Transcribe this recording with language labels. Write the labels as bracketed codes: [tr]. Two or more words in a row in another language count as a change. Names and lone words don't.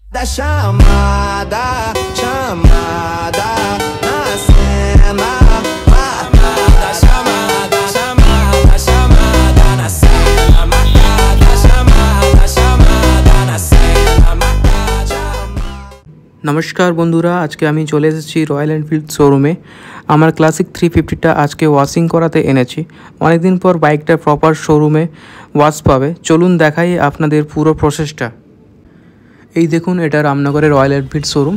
[pt] Da chamada, chamada na cena. Da chamada, chamada, chamada na cena. Marcada, chamada, chamada na cena. Marcada. [bn] নমস্কার বন্ধুরা, আজকে আমি চলে এসেছি রয়্যাল এনফিল্ড শোরুমে। আমার ক্লাসিক 350টা আজকে ওয়াশিং করাতে এনেছি। অনেকদিন পর বাইকটা প্রপার শোরুমে ওয়াশ পাবে। চলুন দেখাই আপনাদের পুরো প্রসেসটা। এই দেখুন, এটা রামনগরের রয়্যাল এনফিল্ড শোরুম।